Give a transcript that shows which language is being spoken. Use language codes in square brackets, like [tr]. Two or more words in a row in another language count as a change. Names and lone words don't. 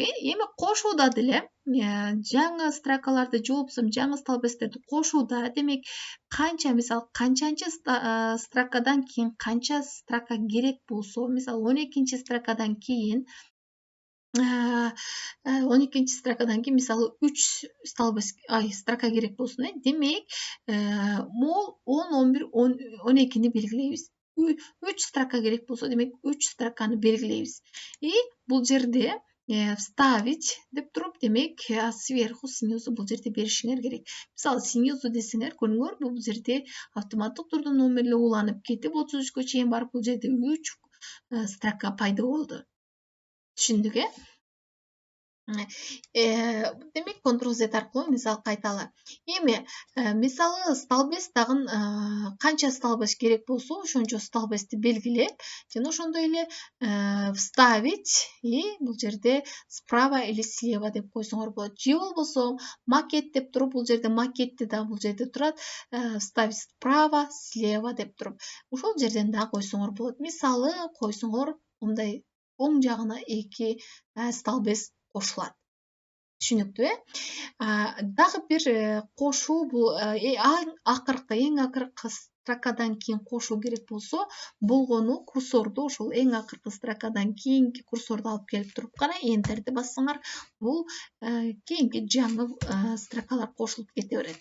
[ky] Эми кошууда деле жаңы строкаларды же болбосо жаңы столбецтерди кошууда демек канча, мисалы канчанчы строкадан кийин канча строка керек болсо, мисалы 12 строкадан кийин 12 строкадан кийин мисалы 3 столбец строка керек болсун, демек могул 10, 11, 12ни белгилейбиз. 3 строка керек болсо, демек 3 строканы белгилейбиз. И бул жерде вставить деп туруп, демек [ru] сверху, снизу [ky] бул жерде беришиңер керек. Мисалы снизу десеңер, көрдүңөрбү? Бул жерде автоматтык түрдө номерлөө уланып кетип 33кө чейин барып, бул жерде 3 строка пайда болду. Түшүндүк, демек Ctrl-Z аркылуу мисалы кайталы. Эми мисалы столбец дагы канча столбец керек болсо, ошончо столбецти белгилеп, жана ошондой эле [ru] вставить и [ky] бул жерде [ru] справа или слева [ky] деп койсоңор болот. Же болбосо макет деп туруп, бул жерде макетти да бул жерде турат, [ru] вставить справа, слева [ky] деп туруп. Ошол жерден да койсоңор болот. Мисалы койсоңор мындай оң жагына 2 столбец кошулат. Түшүнүктүү, Дагы бир кошуу бул эң акыркы строкадан кийин кошуу керек болсо, болгону курсорду ошол эң акыркы строкадан кийинки курсорду алып келип туруп гана Enterди бассаңар, бул кийинки жаңы строкалар кошулуп кете берет.